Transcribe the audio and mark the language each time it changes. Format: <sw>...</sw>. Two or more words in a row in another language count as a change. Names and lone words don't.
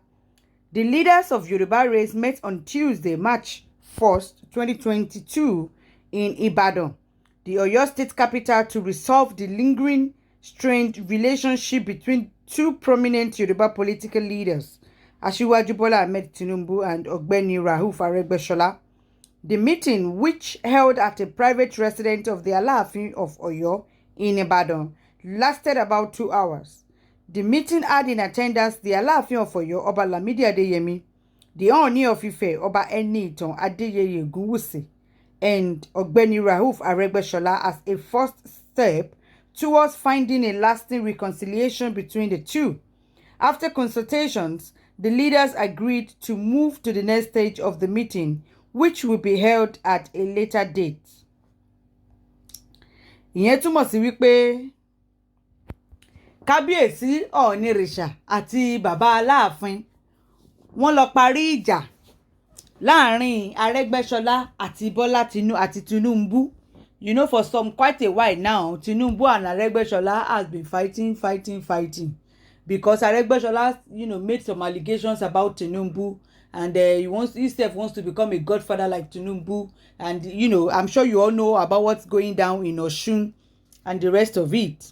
<en>The leaders of Yoruba race met on Tuesday, March 1st, 2022 in Ibadan, the Oyo State capital, to resolve the lingering strained relationship between two prominent Yoruba political leaders, Asiwaju Bola Ahmed Tinubu and Ogbeni Rauf Aregbesola. The meeting, which held at a private residence of the Aalafin of Oyo in Ibadan, lasted about 2 hours. The meeting had in attendance the Aalafin of Oyo, Oba Lamidi Adeyemi, the Ooni of Ife, Oba Enitan Adeyeye Ogunwusi, and Ogbeni Rauf Aregbesola as a first step towards finding a lasting reconciliation between the two. After consultations, the leaders agreed to move to the next stage of the meeting, which will be held at a later date.</en> <yo>Ìyẹn túmọ̀ sí wípé Kábíyèsí Ọ̀ọ̀nìrìṣà àti bàbá Aláàfin wọ́n lọ parí ìjà láàrin Aregbesola àti Tinubu.</yo> <en>You know, for quite a while now, Tinubu and Aregbesola has been fighting. Because Aregbesola, made some allegations about Tinubu, and he wants to become a godfather like Tinubu. And, I'm sure you all know about what's going down in Osun and the rest of it.</en>